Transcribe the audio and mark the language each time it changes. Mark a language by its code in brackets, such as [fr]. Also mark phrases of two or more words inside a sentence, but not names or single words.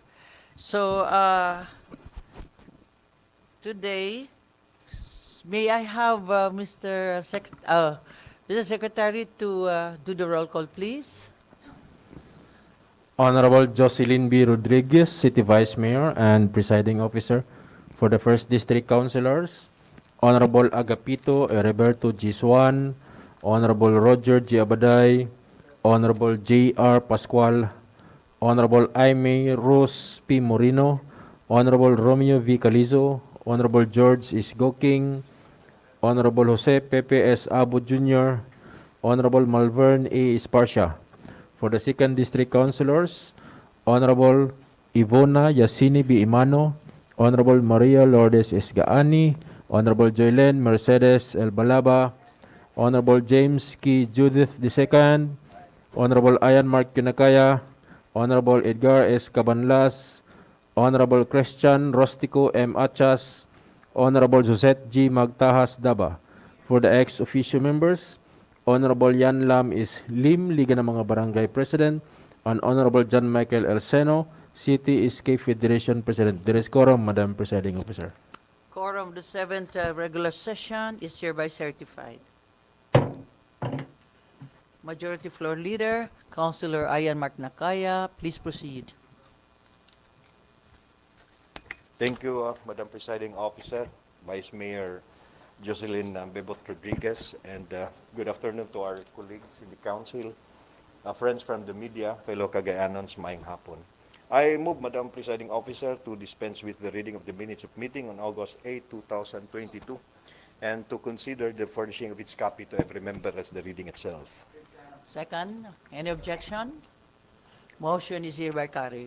[en] So today, may I have Mr. Secretary to do the roll call, please? Honorable Jocelyn B. Rodriguez, City Vice Mayor and Presiding Officer for the 1st District Councilors. Honorable Agapito Heriberto G. Swan, Honorable Roger G. Abaday, Honorable J.R. Pascual, Honorable Aimee Rose P. Moreno, Honorable Romeo V. Calizo, Honorable George Isgoking, Honorable Jose Pepe S. Abu Jr., Honorable Malvern A. Esparcia. For the 2nd District Councilors, Honorable Ivona Yasini B. Imano, Honorable Maria Lourdes Esgaani, Honorable Joylen Mercedes El Balaba, Honorable James K. Judith II, Honorable Ayan Mark Kinakaya, Honorable Edgar S. Cabanlas, Honorable Christian Rostico M. Achas, Honorable Josette G. Magtahas Daba. For the ex-officio members, Honorable Yan Lam is Lim, Liga ng mga Barangay President, and Honorable John Michael El Seno, City Escape Federation President. There is quorum, Madam Presiding Officer. Quorum of the 7th regular session is hereby certified. Majority Floor Leader, Councilor Ayan Mark Nakaya, please proceed. Thank you, Madam Presiding Officer, Vice Mayor Jocelyn Bebot Rodriguez, and good afternoon to our colleagues in the Council, friends from the media, fellow Cagayanons, [ceb] maayong hapon. [en] I move, Madam Presiding Officer, to dispense with the reading of the minutes of meeting on August 8, 2022, and to consider the furnishing of its copy to every member as the reading itself. Second, any objection? Motion is hereby carried.